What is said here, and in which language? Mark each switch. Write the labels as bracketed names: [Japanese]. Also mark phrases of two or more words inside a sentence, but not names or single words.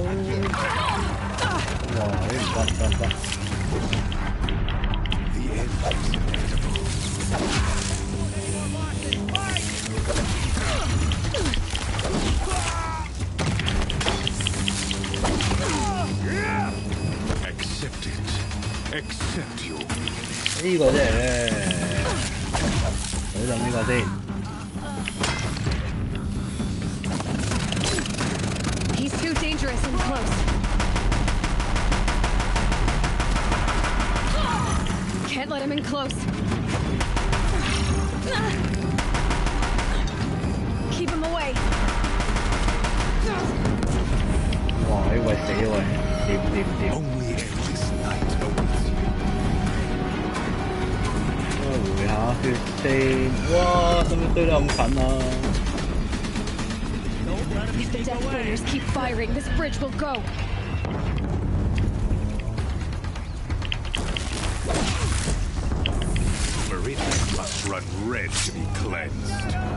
[English] The end is inevitable. Accept it. Accept your weakness. [Cantonese] 呢個真係咧，好就呢個先。 [English] He's too dangerous and close. Can't let him in close. Keep him away. [Cantonese] 哇！呢位死喂，掂。 [English] Only endless night awaits you. [Cantonese] 回下血先。哇！使唔使堆得咁近啊？ [English] If the Death Bringers keep firing, this bridge will go. Meridian must run red to be cleansed.